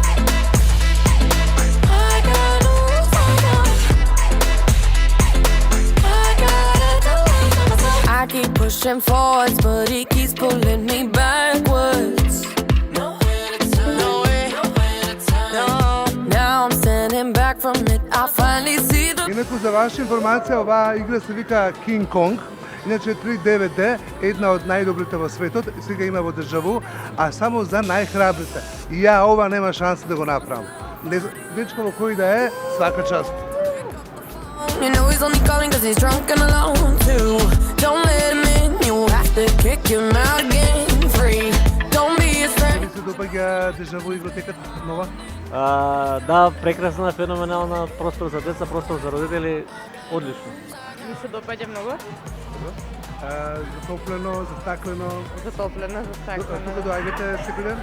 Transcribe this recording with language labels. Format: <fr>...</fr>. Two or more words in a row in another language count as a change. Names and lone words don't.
<en>I got no rules, I count 'em. I gotta do it for myself. I keep pushing forwards, but he keeps pulling me backwards. Nowhere to turn, nowhere to turn. No, now I'm standing back from it. I finally see the.</en> <mk>Инаку за ваша информација, оваа игра се вика King Kong. Иначе 3DVD, една од најдобрите во светот, сега има во Дежаву, а само за најхрабрите. И ја ова нема шанса да го направам. Дечко во кој да е,</mk> <sr>свака част.</sr> <en>You know he's only calling cause he's drunk and alone. Two, don't let him in, you have to kick him out again. Three, don't be his friend.</en> <mk>Дали се допаѓа Дежаву игротеката нова? Да, прекрасна, феноменална, простор за деца, простор за родители, одлично. Ми се допаѓа многу. Затоплено, застаклено. Затоплено, застаклено. Тука доаѓате секој ден?</mk>